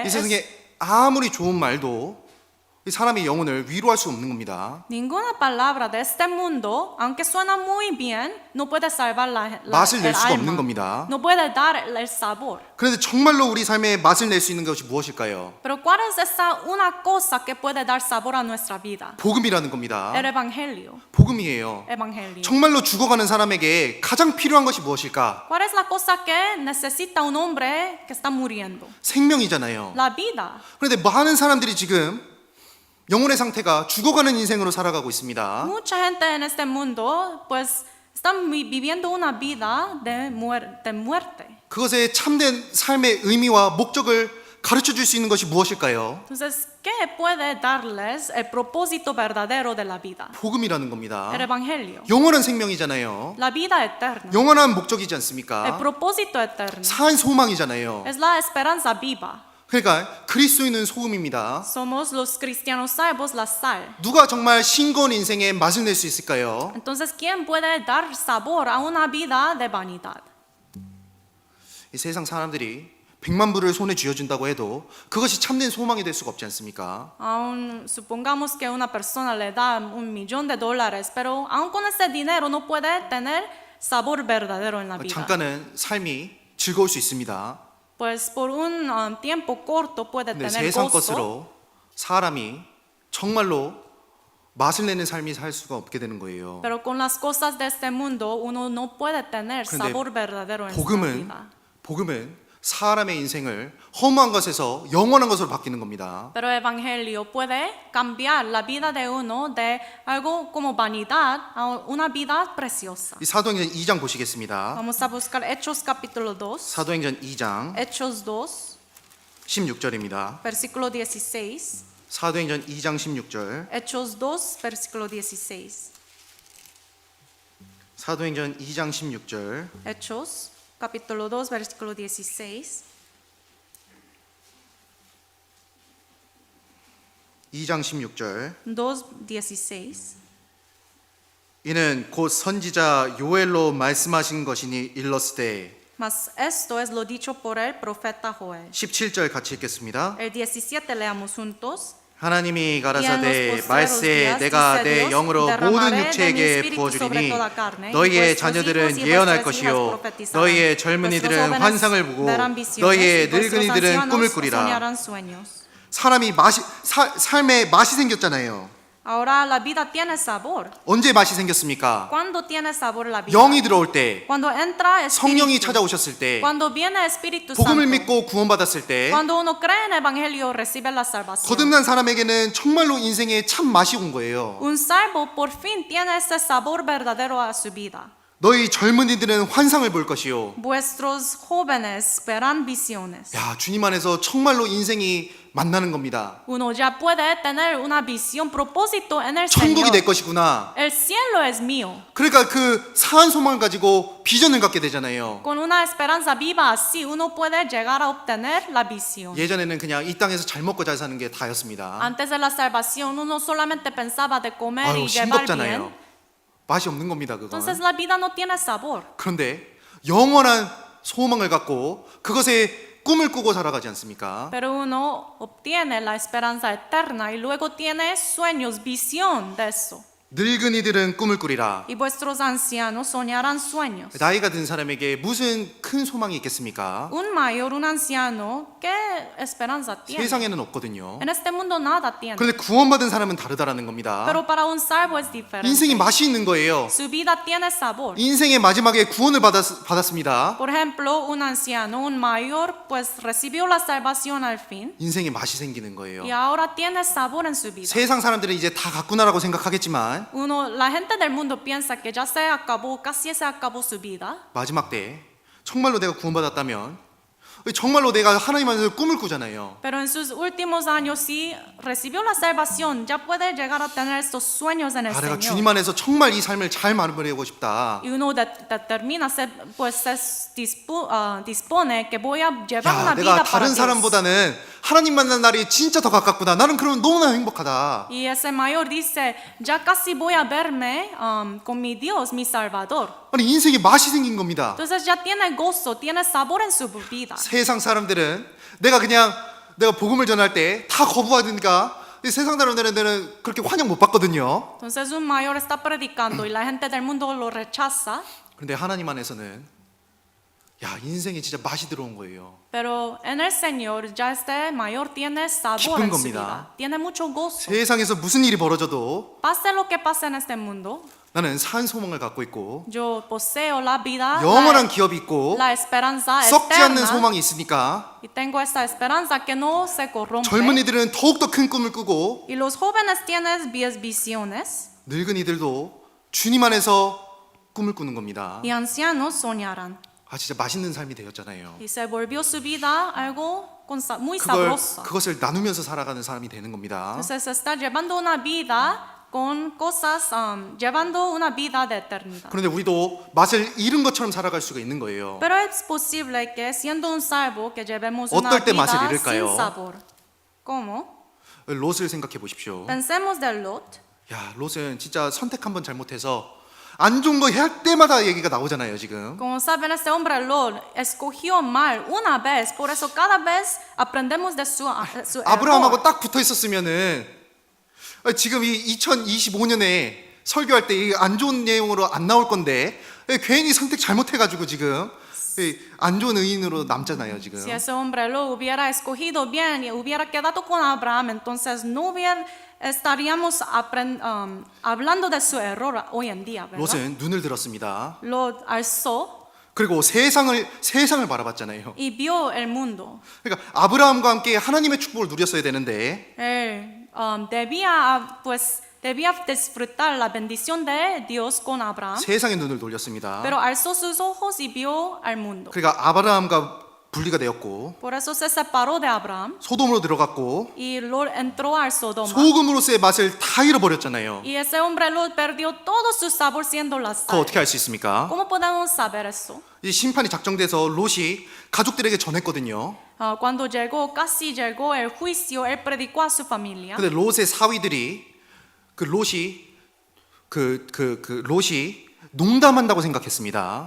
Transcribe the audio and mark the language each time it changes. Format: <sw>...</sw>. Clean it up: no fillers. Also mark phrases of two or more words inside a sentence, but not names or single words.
<ko>이 세상에 아무리 좋은 말도 이 사람의 영혼을 위로할 수 없는 겁니다.</ko> <es>ninguna palabra de este mundo, aunque suena muy bien, no puede salvar</es> <ko>맛을 낼</ko> <es>el</es> <ko>수가 없는</ko> <es>alma.</es> <ko>겁니다.</ko> <es>No puede dar el sabor.</es> <ko>그런데 정말로 우리 삶에 맛을 낼 수 있는 것이 무엇일까요?</ko> <es>Pero ¿cuál es esa una cosa que puede dar sabor a nuestra vida?</es> <ko>복음이라는 겁니다.</ko> <es>El evangelio.</es> <ko>복음이에요.</ko> <es>Evangelio.</es> <ko>정말로 죽어가는 사람에게 가장 필요한 것이 무엇일까?</ko> <es>¿Cuál es la cosa que necesita un hombre que está muriendo?</es> <ko>생명이잖아요.</ko> <es>La vida.</es> <ko>그런데 많은 사람들이 지금 영혼의 상태가 죽어가는 인생으로 살아가고 있습니다.</ko> <es>Mucha gente en este mundo pues están viviendo una vida de muerte.</es> <ko>그것의 참된 삶의 의미와 목적을 가르쳐 줄 수 있는 것이 무엇일까요?</ko> <es>Entonces, ¿qué puede darles el propósito verdadero de la vida?</es> <ko>복음이라는 겁니다.</ko> <es>El evangelio.</es> <ko>영원한 생명이잖아요.</ko> <es>La vida eterna.</es> <ko>영원한 목적이지</ko> <es>El</es> <ko>않습니까?</ko> <es>propósito eterno.</es> <ko>산 소망이잖아요.</ko> <es>Es la esperanza viva.</es> <ko>그러니까 그리스도인은 소금입니다.</ko> <es>Somos los cristianos salvos la sal.</es> <ko>누가 정말 싱거운 인생에 맛을 낼 수 있을까요?</ko> <es>Entonces, ¿quién puede dar sabor a una vida de vanidad?</es> <ko>이 세상 사람들이 100만 불을 손에 쥐어준다고 해도 그것이 참된 소망이 될 수가 없지 않습니까?</ko> <es>Aún supongamos que una persona le da $1,000,000, pero aún con ese dinero no puede tener sabor verdadero en la vida.</es> <ko>잠깐은 삶이 즐거울 수 있습니다.</ko> <es>Pues por un tiempo corto puede</es> <ko>근데</ko> <es>tener</es> <ko>세상</ko> <es>gozo,</es> <ko>것으로 사람이 정말로 맛을 내는 삶이 살 수가 없게 되는 거예요.</ko> <es>pero con las cosas de este mundo uno no puede tener</es> <ko>근데</ko> <es>sabor verdadero en su vida.</es> <ko>복음은 사람의 인생을 허무한 것에서 영원한 것으로 바뀌는 겁니다.</ko> <es>Pero el evangelio puede cambiar la vida de uno de algo como vanidad a una vida preciosa.</es> <ko>이 사도행전 2장 보시겠습니다.</ko> <es>Vamos a buscar Hechos capítulo 2.</es> <ko>사도행전 2장</ko> <es>Hechos 2,</es> <ko>16절입니다.</ko> <es>versículo 16.</es> <ko>사도행전 2장 16절.</ko> <es>Hechos 2, versículo 16.</es> <ko>사도행전 2장 16절.</ko> <es>Hechos capítulo 2, versículo 16.</es> <ko>2장 16절.</ko> <es>2:16.</es> <ko>이는 곧 선지자 요엘로 말씀하신 것이니 일렀으되.</ko> <es>Mas esto es lo dicho por el profeta Joel.</es> <ko>17절 같이 읽겠습니다.</ko> <es>El 17 leamos juntos.</es> <ko>하나님이</ko> <es>Y en</es> <ko>가라사대</ko> <es>los</es> <ko>말세</ko> <es>días,</es> <ko>내가</ko> <es>dice</es> <ko>내</ko> <es>Dios,</es> <ko>영으로</ko> <es>derramaré</es> <ko>모든</ko> <es>de mi</es> <ko>육체에게</ko> <es>espíritu sobre</es> <ko>부어주리니</ko> <es>toda carne, y</es> <ko>너희의</ko> <es>vuestros</es> <ko>자녀들은</ko> <es>hijos y</es> <ko>예언할</ko> <es>vuestras</es> <ko>것이요</ko> <es>hijas profetizarán.</es> <ko>너희의</ko> <es>Vuestros</es> <ko>젊은이들은</ko> <es>jóvenes</es> <ko>환상을 보고</ko> <es>verán visiones,</es> <ko>너희의</ko> <es>y vuestros</es> <ko>늙은이들은 꿈을</ko> <es>ancianos</es> <ko>꾸리라.</ko> <es>soñarán sueños.</es> <ko>사람이 삶에 맛이 생겼잖아요.</ko> <es>Ahora la vida tiene sabor.</es> <ko>언제 맛이 생겼습니까?</ko> <es>¿Cuándo tiene sabor la vida?</es> <ko>영이 들어올 때,</ko> <es>Cuando entra</es> <ko>성령이</ko> <es>Espíritu.</es> <ko>찾아오셨을 때,</ko> <es>Cuando viene Espíritu</es> <ko>복음을</ko> <es>Santo.</es> <ko>믿고 구원받았을 때,</ko> <es>Cuando uno cree en el Evangelio, recibe la salvación.</es> <ko>거듭난 사람에게는 정말로 인생에 참 맛이 온 거예요.</ko> <es>Un salvo por fin tiene ese sabor verdadero a su vida.</es> <ko>너희 젊은이들은 환상을 볼 것이요.</ko> <es>Vuestros jóvenes verán visiones.</es> <ko>야, 주님 안에서 정말로 인생이 만나는 겁니다.</ko> <es>Uno ya puede tener una visión, propósito en el</es> <ko>천국이</ko> <es>Señor.</es> <ko>내 것이구나.</ko> <es>El cielo es mío.</es> <ko>그러니까 그 사한 소망을 가지고 비전을 갖게 되잖아요.</ko> <es>Con una esperanza viva así, uno puede llegar a obtener la visión.</es> <ko>예전에는 그냥 이 땅에서 잘 먹고 잘 사는 게 다였습니다.</ko> <es>Antes de la salvación, uno solamente pensaba de comer</es> <ko>아유,</ko> <es>y llevar</es> <ko>싱겁잖아요.</ko> <es>bien.</es> <ko>맛이 없는 겁니다, 그건.</ko> <es>Entonces la vida no tiene sabor.</es> <ko>그런데 영원한 소망을 갖고 그것에 꿈을 꾸고 살아가지 않습니까?</ko> <es>Pero uno obtiene la esperanza eterna y luego tiene sueños, visión de eso.</es> <ko>늙은이들은 꿈을 꾸리라.</ko> <es>Y vuestros ancianos soñarán sueños.</es> <ko>나이가 든 사람에게 무슨 큰 소망이 있겠습니까?</ko> <es>Un mayor, un anciano, ¿qué esperanza tiene?</es> <ko>세상에는 없거든요.</ko> <es>En este mundo nada tiene.</es> <ko>그런데 구원받은 사람은 다르다라는 겁니다.</ko> <es>Pero para un salvo es diferente.</es> <ko>인생이 맛이 있는 거예요.</ko> <es>Su vida tiene sabor.</es> <ko>인생의 마지막에 구원을 받았습니다.</ko> <es>Por ejemplo, un anciano, un mayor, pues recibió la salvación al fin</es> <ko>인생에 맛이 생기는 거예요.</ko> <es>y ahora tiene sabor en su vida.</es> <ko>세상 사람들은 이제 다 갔구나라고 생각하겠지만</ko> <es>La gente del mundo piensa que ya se acabó, casi se acabó su vida.</es> <ko>마지막 때 정말로 내가 구원받았다면 정말로 내가 하나님 안에서 꿈을 꾸잖아요.</ko> <es>Pero en sus últimos años, si recibió la salvación, ya puede llegar a tener estos sueños en el</es> <ko>아, 내가</ko> <es>Señor.</es> <ko>주님 안에서 정말 이 삶을 잘 마무리하고 싶다.</ko> <es>Y uno determina, pues se dispone que voy a llevar</es> <ko>야,</ko> <es>una</es> <ko>내가</ko> <es>vida para</es> <ko>다른</ko> <es>Dios.</es> <ko>사람보다는 하나님 만난 날이 진짜 더 가깝구나. 나는 그러면 너무나 행복하다.</ko> <es>Y ese mayor dice, ya casi voy a verme con mi Dios, mi Salvador.</es> <ko>아니 인생에 맛이 생긴 겁니다.</ko> <es>Entonces ya tiene gozo, tiene sabor en su vida.</es> <ko>세상 사람들은 내가 복음을 전할 때 다 거부하니까 이 세상 사람들은 그렇게 환영 못 받거든요.</ko> <es>Entonces un mayor está predicando y la gente del mundo lo rechaza.</es> <ko>그런데 하나님 안에서는 야, 인생에 진짜 맛이 들어온 거예요.</ko> <es>Pero en el Señor ya este mayor tiene sabor</es> <ko>기쁜</ko> <es>en su</es> <ko>겁니다.</ko> <es>vida. Tiene mucho gozo.</es> <ko>세상에서 무슨 일이 벌어져도</ko> <es>Pase lo que pase en este mundo,</es> <ko>나는 산 소망을 갖고 있고</ko> <es>yo poseo la vida,</es> <ko>영원한 기업이 있고</ko> <es>la esperanza</es> <ko>썩지 않는</ko> <es>eterna.</es> <ko>소망이 있으니까</ko> <es>Y tengo esta esperanza que no se corrompe.</es> <ko>젊은이들은 더욱더 큰 꿈을 꾸고</ko> <es>Y los jóvenes tienen visiones</es> <ko>늙은이들도 주님 안에서 꿈을 꾸는 겁니다.</ko> <es>y ancianos soñarán.</es> <ko>아, 진짜 맛있는 삶이 되었잖아요.</ko> <es>Y se volvió su vida algo muy sabroso.</es> <ko>그것을 나누면서 살아가는 사람이 되는 겁니다.</ko> <es>Entonces se está llevando una vida con cosas, llevando una vida de eternidad.</es> <ko>그런데 우리도 맛을 잃은 것처럼 살아갈 수가 있는 거예요.</ko> <es>Pero es posible que siendo un salvo que llevemos una</es> <ko>어떨 때</ko> <es>vida</es> <ko>맛을</ko> <es>sin</es> <ko>잃을까요?</ko> <es>sabor. ¿Cómo?</es> <ko>롯을 생각해 보십시오.</ko> <es>Pensemos de Lot.</es> <ko>야, 롯은 진짜 선택 한번 잘못해서 안 좋은 거 할 때마다 얘기가 나오잖아요, 지금.</ko> <es>Como saben, este hombre Lot escogió mal una vez, por eso cada vez aprendemos de su error.</es> <ko>아브라함하고 딱 붙어 있었으면은 지금 이 2025년에 설교할 때 이 안 좋은 내용으로 안 나올 건데 괜히 선택 잘못해가지고 지금 안 좋은 의인으로 남잖아요, 지금.</ko> <es>Si ese hombre lo hubiera escogido bien y hubiera quedado con Abraham, entonces no estaríamos hablando de su error hoy en día, ¿verdad?</es> <ko>롯은 눈을 들었습니다.</ko> <es>Lot alzó</es> <ko>그리고 세상을 바라봤잖아요.</ko> <es>y vio el mundo.</es> <ko>그러니까 아브라함과 함께 하나님의 축복을 누렸어야 되는데</ko> <es>Él debía disfrutar la bendición de Dios con Abraham,</es> <ko>세상의 눈을 돌렸습니다.</ko> <es>pero alzó sus ojos y vio al mundo.</es> <ko>그러니까 아브라함과 분리가 되었고</ko> <es>Por eso se separó de Abraham</es> <ko>소돔으로 들어갔고</ko> <es>y Lot entró al Sodoma.</es> <ko>소금으로서의 맛을 다 잃어버렸잖아요.</ko> <es>Y ese hombre Lot perdió todo su sabor siendo la</es> <ko>그거</ko> <es>sal.</es> <ko>어떻게 알 수 있습니까?</ko> <es>¿Cómo podemos saber eso?</es> <ko>이 심판이 작정돼서 롯이 가족들에게 전했거든요.</ko> <es>Cuando casi llegó el juicio, él predicó a su familia.</es> <ko>근데 롯의 사위들이 롯이 농담한다고 생각했습니다.</ko>